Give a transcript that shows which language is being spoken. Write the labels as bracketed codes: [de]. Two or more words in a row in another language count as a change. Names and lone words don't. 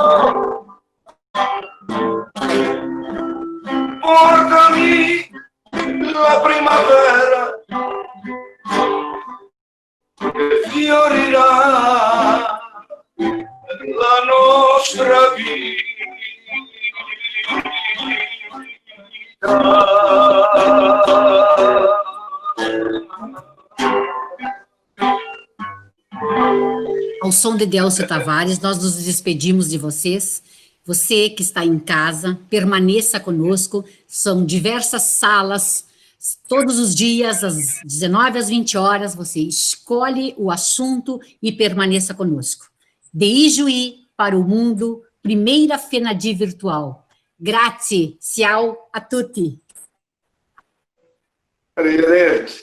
[it] portami la primavera che fiorirà la nostra vita. [pt] Ao som de Delcio Tavares, nós nos despedimos de vocês. Você que está em casa, permaneça conosco. São diversas salas, todos os dias, às 19 às 20 horas, você escolhe o assunto e permaneça conosco. De Ijuí para o mundo, primeira FENADI virtual. [it] Grazie, ciao a tutti. Arrivederci.